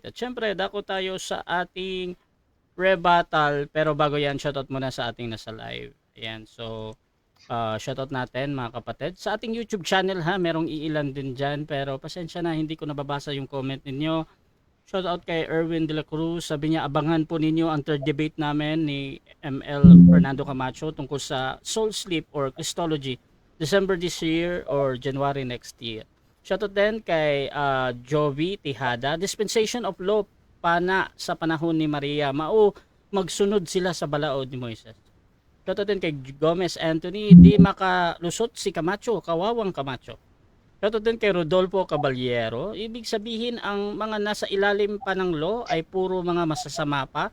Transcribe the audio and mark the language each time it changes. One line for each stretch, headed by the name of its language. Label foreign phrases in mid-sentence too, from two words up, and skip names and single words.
Filipino: At syempre, dako tayo sa ating rebuttal. Pero bago yan, shoutout muna sa ating nasa live. Ayan, so shoutout natin mga kapatid. Sa ating YouTube channel ha, merong iilan din dyan. Pero pasensya na, hindi ko nababasa yung comment ninyo. Shoutout kay Erwin de la Cruz. Sabi niya, abangan po ninyo ang third debate namin ni ML Fernando Camacho tungkol sa
English: soul sleep or Christology. December this year or January next year.
Filipino: Shoutout din kay Jovi Tejada.
English: Dispensation of law
Filipino: pana sa panahon ni Maria.
Cebuano: Magsunod sila sa balaod ni Moises.
Filipino: Shoutout din kay Gomez Anthony. Di makalusot si Camacho. Kawawang Camacho. Shoutout din kay Rodolfo Caballero. Ibig sabihin ang mga nasa ilalim pa ng law ay puro mga masasama pa.